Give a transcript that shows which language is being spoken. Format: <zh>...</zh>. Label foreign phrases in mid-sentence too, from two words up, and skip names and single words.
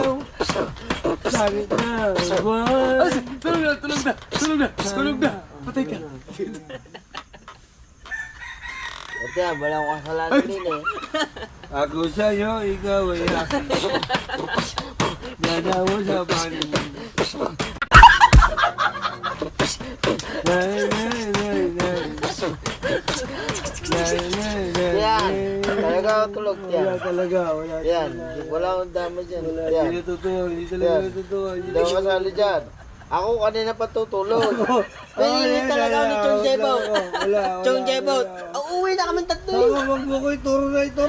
<tl>Sa gitna ng buwan. Tulog na. Patay ka. Ito yan, wala akong kasalanan din eh. Ako sa'yo, ikaw ay akin. Dada mo sa panin. Nay, nay, nay, nay. Nay, nay, nay, Yan, nay. talaga ako tulog Wala yan. talaga, wala Yan, talaga. wala akong dama dyan. Wala, Yan, hindi totoo, hindi talaga Yan. totoo. hindi ako kasali dyan. Ako kanina pa tutulog. Pinili talaga ako ni Chong Jebot. Chong Jebot, uuwi na kami tatlo eh. Ako, wag mo ko ituro na ituro.</tl>